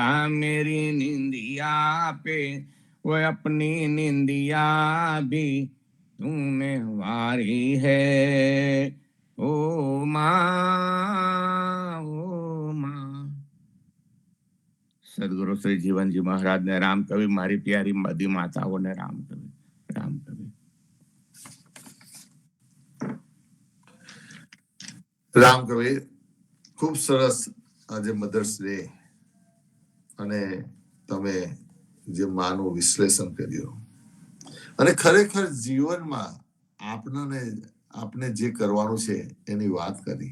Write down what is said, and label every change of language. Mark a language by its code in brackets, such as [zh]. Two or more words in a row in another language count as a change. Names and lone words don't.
[hi] मेरी निंदिया पे वो अपनी निंदिया भी तूने वारी है ओ माँ, ओ माँ। [gu] સદગુરુ શ્રી જીવનજી મહારાજ ને રામ કવિ, મારી પ્યારી બધી માતાઓ ને રામ કવિ, રામ કવિ। રામ કવિ, ખૂબ સરસ આજે મધર્સ ડે અને તમે જે માનું વિશ્લેષણ કર્યું અને ખરેખર જીવનમાં આપણે જે કરવાનું છે એની વાત કરી.